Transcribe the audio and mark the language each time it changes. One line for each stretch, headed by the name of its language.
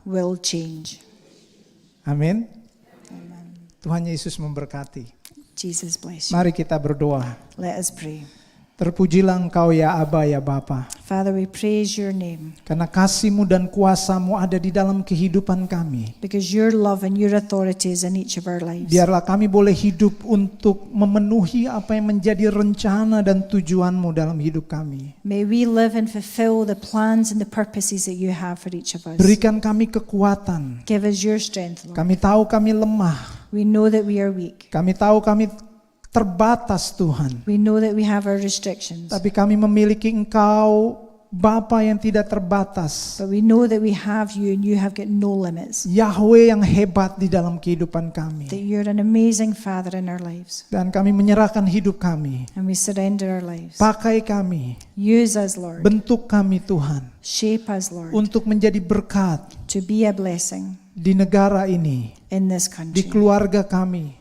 English: will change.
Indonesian: Amin. Tuhan Yesus memberkati.
English: Jesus bless you.
Indonesian: Mari kita berdoa.
English: Let us pray.
Indonesian: Terpujilah Engkau ya Aba ya Bapa,
English: Father, we praise your name
Indonesian: karena kasih-Mu dan kuasa-Mu ada di dalam kehidupan kami.
English: because your love and your authority is in each of our lives.
Indonesian: Biarlah kami boleh hidup untuk memenuhi apa yang menjadi rencana dan tujuan-Mu dalam hidup kami.
English: May we live and fulfill the plans and the purposes that you have for each of us.
Indonesian: Berikan kami kekuatan.
English: Give us your strength, Lord.
Indonesian: Kami tahu kami lemah.
English: We know that we are weak.
Indonesian: Kami tahu kami terbatas Tuhan.
English: We know that we have our restrictions.
Indonesian: Tapi kami memiliki Engkau Bapa yang tidak terbatas,
English: But we know that we have you and you have got no limits.
Indonesian: Yahweh yang hebat di dalam kehidupan kami.
English: That you're an amazing Father in our lives.
Indonesian: Dan kami menyerahkan hidup kami.
English: And we surrender our lives.
Indonesian: Pakai kami,
English: Use us, Lord.
Indonesian: bentuk kami Tuhan,
English: Shape us, Lord.
Indonesian: untuk menjadi berkat
English: To be a blessing
Indonesian: di negara ini,
English: in this
Indonesian: di
English: country.
Indonesian: keluarga kami,